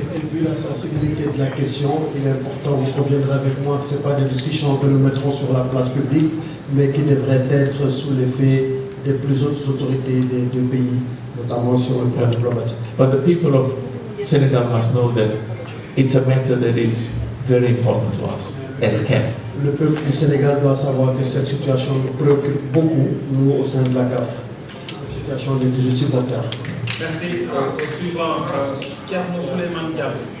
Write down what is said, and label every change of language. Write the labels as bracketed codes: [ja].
[fr] Et vu la sensibilité de la question, il est important, vous conviendrez avec moi que ce n'est pas des discussions que nous mettrons sur la place publique, mais qui devraient être sous l'effet des plus hautes autorités des deux pays, notamment sur le plan diplomatique. [en] But the people of Senegal must know that it's a matter that is very important to us as CAF. [fr] Le peuple du Sénégal doit savoir que cette situation nous préoccupe beaucoup, nous, au sein de la CAF. Cette situation des 18 supporters. Merci. Au suivant, Thierno Souleymane Diallo.